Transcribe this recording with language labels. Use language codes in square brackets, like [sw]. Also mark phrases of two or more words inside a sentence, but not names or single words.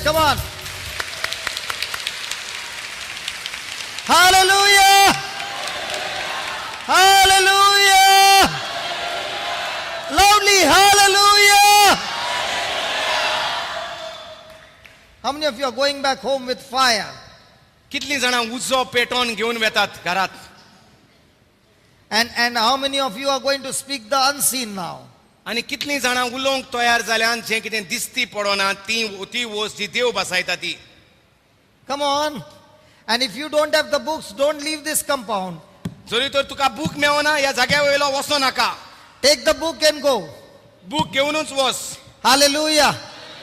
[en] Come on. Hallelujah. Hallelujah. Loudly, hallelujah. How many of you are going back home with fire? [kok] कितली जाणां उजो पेटोवन घेऊन वेतात घरात. [en] And how many of you are going to speak the unseen now? [kok] आनी कितली जाणां उलोवंक तयार जाल्यान जें कितें दिसती पडोना ती वोस्त जी देव बसायता ती. [en] Come on. And if you don't have the books, don't leave this compound. [kok] जरी तर तुका बूक मेळना ह्या जाग्या वयलो वचो नाका. [en] Take the book and go. [kok] बूक घेवनूच वच. [en] Hallelujah.